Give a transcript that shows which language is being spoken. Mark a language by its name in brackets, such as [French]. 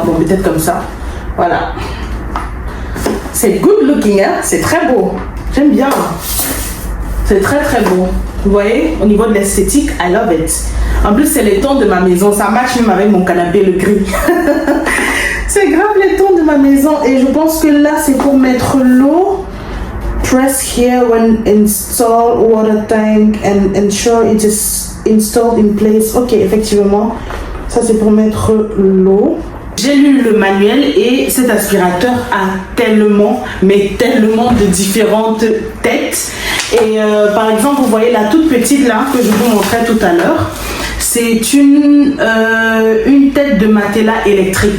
[French] Bon peut-être comme ça. Voilà. C'est [English] good looking, [French] hein? C'est très beau. J'aime bien. C'est très très beau. Vous voyez, au niveau de l'esthétique, [English] I love it. [French] En plus, c'est les tons de ma maison. Ça match même avec mon canapé, le gris. C'est grave les tons de ma maison. Et je pense que là, c'est pour mettre l'eau. [English] Press here when install water tank and ensure it is installed in place. [French] Ok, effectivement. Ça, c'est pour mettre l'eau. J'ai lu le manuel et cet aspirateur a tellement, mais tellement de différentes têtes. Et par exemple, vous voyez la toute petite là que je vous montrais tout à l'heure. C'est une tête de matelas électrique.